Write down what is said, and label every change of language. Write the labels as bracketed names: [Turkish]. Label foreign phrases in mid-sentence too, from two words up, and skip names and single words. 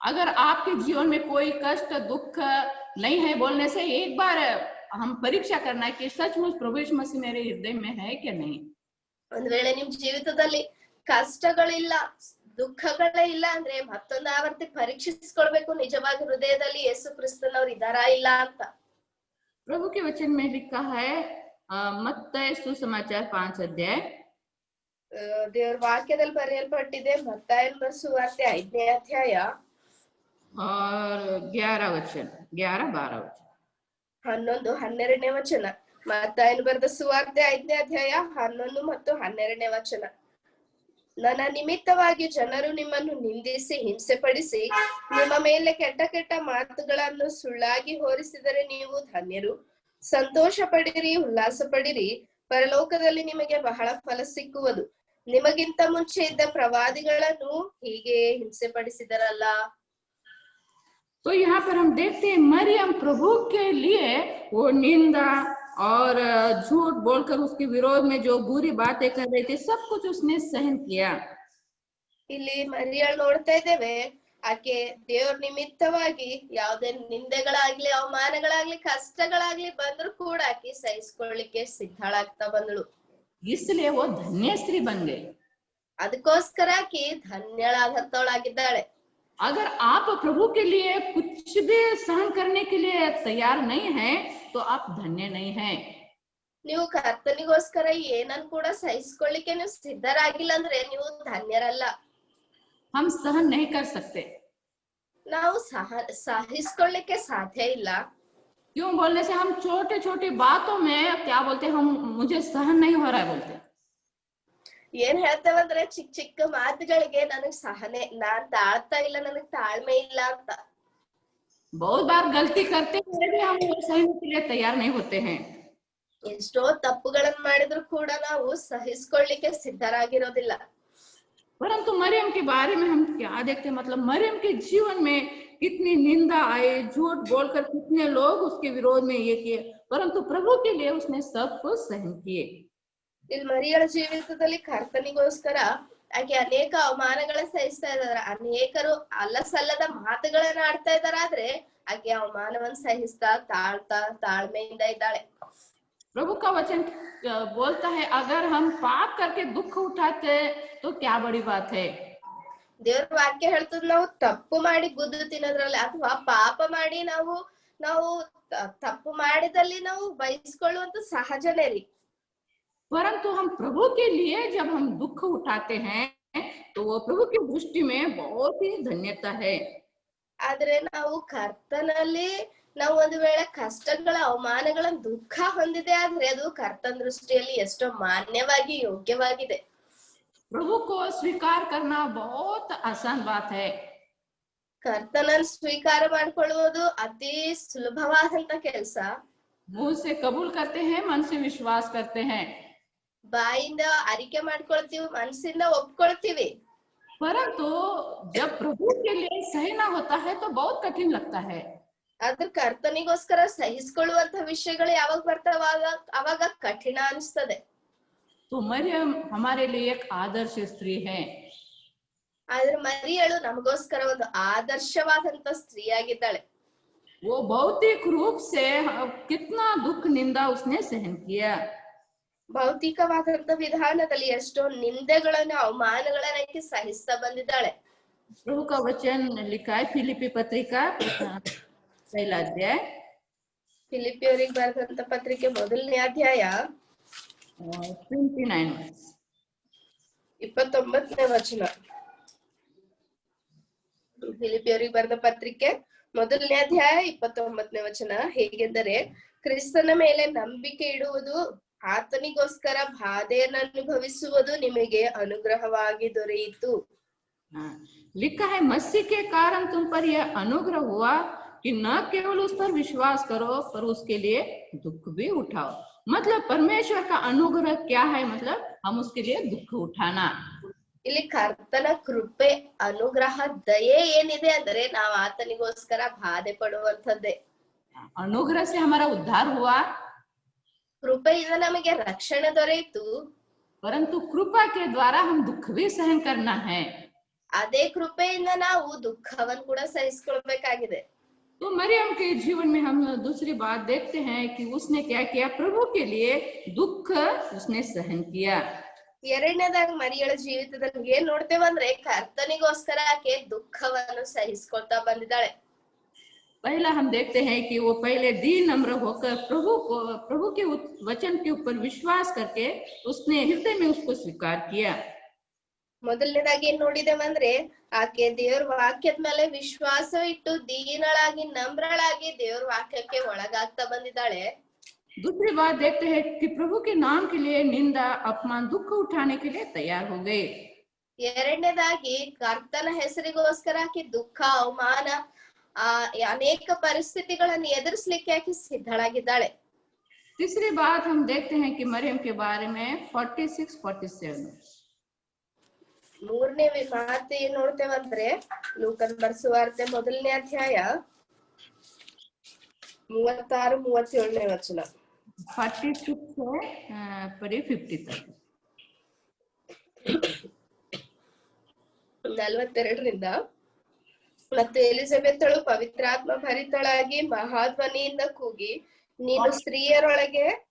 [Hindi] अगर आपके जीवन में कोई कष्ट दुख नहीं है बोलने से एक बार हम परीक्षा करना है कि सचमुच प्रभु यीशु मसीह मेरे हृदय में है कि नहीं। [Kannada] ಒಂದ್ ವೇಳೆ ನಿಮ್ ಜೀವಿತದಲ್ಲಿ ಕಷ್ಟಗಳಿಲ್ಲ ದುಃಖಗಳೇ ಇಲ್ಲ ಅಂದ್ರೆ ಮತ್ತೊಂದು ಆವರ್ತಿ ಪರೀಕ್ಷಿಸ್ಕೊಳ್ಬೇಕು ನಿಜವಾಗಿ ಹೃದಯದಲ್ಲಿ ಯೇಸು ಕ್ರಿಸ್ತನವ್ರು ಇದಾರಾ ಇಲ್ಲ ಅಂತ। [Hindi] प्रभु के वचन में लिखा है मत्तय सुसमाचार 5 अध्याय [Kannada] ದೇವ್ರ ವಾಕ್ಯದಲ್ಲಿ ಬರೆಯಲ್ಪಟ್ಟಿದೆ ಮತ್ತಾಯನ ಸುವಾರ್ತೆ 5ನೇ ಅಧ್ಯಾಯ [Hindi] और 11 वचन 11-12 वचन [Kannada] 11-12ನೇ ವಚನ। ಮತ್ತಾಯನ ಬರೆದ ಸುವಾರ್ತೆ 5ನೇ ಅಧ್ಯಾಯ 11 ಮತ್ತು 12ನೇ ವಚನ। ನನ್ನ ನಿಮಿತ್ತವಾಗಿ ಜನರು ನಿಮ್ಮನ್ನು ನಿಂದಿಸಿ ಹಿಂಸೆ ಪಡಿಸಿ ನಿಮ್ಮ ಮೇಲೆ ಕೆಟ್ಟ ಕೆಟ್ಟ ಮಾತುಗಳನ್ನು ಸುಳ್ಳಾಗಿ ಹೊರಿಸಿದರೆ ನೀವು ಧನ್ಯರು, ಸಂತೋಷ ಪಡಿರಿ, ಉಲ್ಲಾಸ ಪಡಿರಿ, ಪರಲೋಕದಲ್ಲಿ ನಿಮಗೆ ಬಹಳ ಫಲ ಸಿಕ್ಕುವುದು। ನಿಮಗಿಂತ ಮುಂಚೆ ಇದ್ದ ಪ್ರವಾದಿಗಳನ್ನು ಹೀಗೆ ಹಿಂಸೆ ಪಡಿಸಿದರಲ್ಲ। [Hindi] तो यहाँ पर हम देखते हैं मरियम प्रभु के लिए वो निंदा और झूठ बोलकर उसके विरोध में जो बुरी बातें कर रही थी सब कुछ उसने सहन किया। [Kannada] ಇಲ್ಲಿ ಮರಿಯಳ್ ನೋಡ್ತಾ ಇದ್ದೇವೆ, ಆಕೆ ದೇವ್ರ ನಿಮಿತ್ತವಾಗಿ ಯಾವುದೇ ನಿಂದೆಗಳಾಗ್ಲಿ ಅವಮಾನಗಳಾಗ್ಲಿ ಕಷ್ಟಗಳಾಗ್ಲಿ ಬಂದ್ರು ಕೂಡ ಆಕೆ ಸಹಿಸ್ಕೊಳ್ಳಿಕ್ಕೆ ಸಿದ್ಧಳಾಗ್ತಾ ಬಂದಳು। [Hindi] इसलिए वो धन्य स्त्री बन गई। [Kannada] ಅದಕ್ಕೋಸ್ಕರ ಆಕೆ ಧನ್ಯಳಾದಂತವಳಾಗಿದ್ದಾಳೆ। [Hindi] अगर आप प्रभु के लिए कुछ भी सहन करने के लिए तैयार नहीं है तो आप धन्य नहीं है। [Kannada] ನೀವು ಕರ್ತನಿಗೋಸ್ಕರ ಏನನ್ ಕೂಡ ಸಹಿಸ್ಕೊಳ್ಳಿಕ್ಕೆ ನೀವು ಸಿದ್ಧರಾಗಿಲ್ಲ ಅಂದ್ರೆ ನೀವು ಧನ್ಯರಲ್ಲ। [Hindi] हम सहन नहीं कर सकते। [Kannada] ನಾವು ಸಹಿಸ್ಕೊಳ್ಳಿಕ್ಕೆ ಸಾಧ್ಯ ಇಲ್ಲ। [Hindi] क्यों बोलने से हम छोटे छोटे बातों में क्या बोलते हम मुझे सहन नहीं हो रहा है बोलते। [Kannada] ಏನ್ ಹೇಳ್ತೇವಂದ್ರೆ ಚಿಕ್ಕ ಚಿಕ್ಕ ಮಾತುಗಳಿಗೆ ನನಗ್ ಸಹನೆ ನಾನ್ ತಾಳ್ತಾ ಇಲ್ಲ ನನಗ್ ತಾಳ್ಮೆ ಇಲ್ಲ ಅಂತ। [Hindi] बहुत बार गलती करते हुए भी हम सहने के लिए तैयार नहीं होते हैं। [Kannada] ಎಷ್ಟೋ ತಪ್ಪುಗಳನ್ನ ಮಾಡಿದ್ರು ಕೂಡ ನಾವು ಸಹಿಸ್ಕೊಳ್ಳಿಕ್ಕೆ ಸಿದ್ಧರಾಗಿರೋದಿಲ್ಲ। [Hindi] परंतु मरियम के बारे में हम क्या देखते हैं, मतलब मरियम के जीवन में कितनी निंदा आए, झूठ बोलकर कितने लोग उसके विरोध में ये किए, परंतु प्रभु के लिए उसने सब कुछ सहन किए। [Kannada] ಇಲ್ಲಿ ಮರಿಯಳ ಜೀವಿತದಲ್ಲಿ ಕರ್ತನಿಗೋಸ್ಕರ ಆಕೆ ಅನೇಕ ಅವಮಾನಗಳನ್ನ ಸಹಿಸ್ತಾ ಇದಾರೆ, ಅನೇಕರು ಅಲ್ಲಸಲ್ಲದ ಮಾತುಗಳನ್ನ ಆಡ್ತಾ ಇದಾರಾದ್ರೆ ಆಕೆ ಅವಮಾನವನ್ನ ಸಹಿಸ್ತಾ ತಾಳ್ತಾ ತಾಳ್ಮೆಯಿಂದ ಇದ್ದಾಳೆ। [Hindi] प्रभु का वचन बोलता है अगर हम पाप करके दुख उठाते तो क्या बड़ी बात है। [Kannada] ದೇವ್ರ ವಾಕ್ಯ ಹೇಳ್ತದ ನಾವು ತಪ್ಪು ಮಾಡಿ ಗುದ್ದು ತಿನ್ನೋದ್ರಲ್ಲಿ ಅಥವಾ ಪಾಪ ಮಾಡಿ ನಾವು ತಪ್ಪು ಮಾಡಿದಲ್ಲಿ ನಾವು ಬಯಸ್ಕೊಳ್ಳುವಂತ ಸಹಜನೇ ರೀ। [Hindi] परंतु हम प्रभु के लिए जब हम दुख उठाते हैं तो वो प्रभु की दृष्टि में बहुत ही धन्यता है। [Kannada] ಆದ್ರೆ ನಾವು ಕರ್ತನಲ್ಲಿ ನಾವು ಒಂದು ವೇಳೆ ಕಷ್ಟಗಳ ಅವಮಾನಗಳ ದುಃಖ ಹೊಂದಿದೆ ಆದ್ರೆ ಅದು ಕರ್ತನ ದೃಷ್ಟಿಯಲ್ಲಿ ಎಷ್ಟೋ ಮಾನ್ಯವಾಗಿ ಯೋಗ್ಯವಾಗಿದೆ। [Hindi] प्रभु को स्वीकार करना बहुत आसान बात है। [Kannada] ಕರ್ತನನ್ನು ಸ್ವೀಕಾರ ಮಾಡ್ಕೊಳ್ಳುವುದು ಅತಿ ಸುಲಭವಾದಂತ ಕೆಲಸ। [Hindi] मुंह से कबूल करते हैं, मन से विश्वास करते हैं, [Kannada] ಬಾಯಿಂದ ಅರಿಕೆ ಮಾಡ್ಕೊಳ್ತೀವಿ, ಮನಸ್ಸಿಂದ ಒಪ್ಕೊಳ್ತೀವಿ। [Hindi] परंतु जब प्रभु के लिए सहना होता है तो बहुत कठिन लगता है। [Kannada] ಆದ್ರೆ ಕರ್ತನಿಗೋಸ್ಕರ ಸಹಿಸ್ಕೊಳ್ಳುವಂತ ವಿಷಯಗಳು ಯಾವಾಗ ಬರ್ತಾವ ಅವಾಗ ಕಠಿಣ ಅನಿಸ್ತದೆ। [Hindi] तो मरियम हमारे लिए एक आदर्श स्त्री है। [Kannada] ಆದ್ರೆ ಮರಿಯಳು ನಮಗೋಸ್ಕರ ಒಂದು ಆದರ್ಶವಾದಂತ ಸ್ತ್ರೀಯಾಗಿದ್ದಾಳೆ। [Hindi] वो भौतिक रूप से कितना दुख निंदा उसने सहन किया। [Kannada] ಭೌತಿಕವಾದಂತ ವಿಧಾನದಲ್ಲಿ ಎಷ್ಟೋ ನಿಂದೆಗಳನ್ನ ಅವಮಾನಗಳನ್ನ ಆಕೆ ಸಹಿಸ್ತಾ ಬಂದಿದ್ದಾಳೆ। [Hindi] प्रभु का वचन लिखा है फिलिपी पत्रिका 1 अध्याय [Kannada] ಫಿಲಿಪಿಯವರಿಗೆ ಬರೆದಂತ ಪತ್ರಿಕೆ 1ನೇ ಅಧ್ಯಾಯ 29ನೇ ವಚನ। ಫಿಲಿಪಿಯವರಿಗೆ ಬರೆದ ಪತ್ರಿಕೆ 1ನೇ ಅಧ್ಯಾಯ 29ನೇ ವಚನ ಹೇಗೆಂದರೆ, ಕ್ರಿಸ್ತನ ಮೇಲೆ ನಂಬಿಕೆ ಇಡುವುದು, ಆತನಿಗೋಸ್ಕರ ಬಾಧೆಯನ್ನು ಅನುಭವಿಸುವುದು ನಿಮಗೆ ಅನುಗ್ರಹವಾಗಿ ದೊರೆಯಿತು। [Hindi] लिखा है मसीह के कारण तुम पर यह अनुग्रह हुआ कि न केवल उस पर विश्वास करो पर उसके लिए दुख भी उठाओ। मतलब परमेश्वर का अनुग्रह क्या है, मतलब हम उसके लिए दुख उठाना। [Kannada] ಇಲ್ಲಿ ಕರ್ತನ ಕೃಪೆ ಅನುಗ್ರಹ ದಯೆ ಏನಿದೆ ಅಂದ್ರೆ ನಾವು ಆತನಿಗೋಸ್ಕರ ಬಾಧೆ ಪಡುವಂತದ್ದೇ। [Hindi] अनुग्रह से हमारा उद्धार हुआ, [Kannada] ಕೃಪೆಯಿಂದ ನಮಗೆ ರಕ್ಷಣೆ ದೊರೆಯಿತು, [Hindi] परंतु कृपा के द्वारा हम दुख भी सहन करना है। [Kannada] ಅದೇ ಕೃಪೆಯಿಂದ ನಾವು ದುಃಖವನ್ನು ಕೂಡ ಸಹಿಸ್ಕೊಳ್ಬೇಕಾಗಿದೆ. [Hindi] तो मरियम के जीवन में हम दूसरी बात देखते हैं कि उसने क्या किया, प्रभु के लिए दुख उसने सहन किया. [Kannada] ಎರಡನೇದಾಗಿ ಮರಿಯಳ ಜೀವಿತದಲ್ಲಿ ಏನ್ ನೋಡ್ತೇವಂದ್ರೆ ಕರ್ತನಿಗೋಸ್ಕರ ಆಕೆ ದುಃಖವನ್ನು ಸಹಿಸ್ಕೊಳ್ತಾ ಬಂದಿದ್ದಾಳೆ. [Hindi] पहला हम देखते हैं कि वो पहले दीन नम्र होकर प्रभु के वचन के ऊपर विश्वास करके उसने हृदय में उसको स्वीकार किया. [Kannada] ಮೊದಲನೇದಾಗಿ ಏನ್ ನೋಡಿದೇವಂದ್ರೆ ಆಕೆ ದೇವ್ರ ವಾಕ್ಯದ ಮೇಲೆ ವಿಶ್ವಾಸ ಇಟ್ಟು ದೀನಳಾಗಿ ನಮ್ರಳಾಗಿ ದೇವ್ರ ವಾಕ್ಯಕ್ಕೆ ಒಳಗಾಗ್ತಾ ಬಂದಿದ್ದಾಳೆ. [Hindi] दूसरी बात देखते हैं कि प्रभु के नाम के लिए निंदा अपमान दुख उठाने के लिए तैयार हो गए. [Kannada] ಎರಡನೇದಾಗಿ ಕರ್ತನ ಹೆಸರಿಗೋಸ್ಕರ ಆಕೆ ದುಃಖ ಅವಮಾನ ಅನೇಕ ಪರಿಸ್ಥಿತಿಗಳನ್ನು ಎದುರಿಸ್ಲಿಕ್ಕೆ ಆಕೆ ಸಿದ್ಧಳಾಗಿದ್ದಾಳೆ. [Hindi] तीसरी बात हम देखते हैं कि मरियम के बारे में 46-47 [Kannada] ಮೂರನೇ ಮಾತು ಏನ್ ನೋಡ್ತೇವಂದ್ರೆ ಲೂಕನ ಬರೆಸುವಾರ್ತೆ ಮೊದಲನೇ ಅಧ್ಯಾಯ 36-37 ವಚನ. [Hindi] 46 से पढ़िए 50 तक. [Kannada] 42ರಿಂದ ಮತ್ತು ಎಲಿಜಬೆತ್ತಳು ಪವಿತ್ರಾತ್ಮ ಭರಿತಳಾಗಿ ಮಹಾಧ್ವನಿಯಿಂದ ಕೂಗಿ ನೀನು ಸ್ತ್ರೀಯರೊಳಗೆ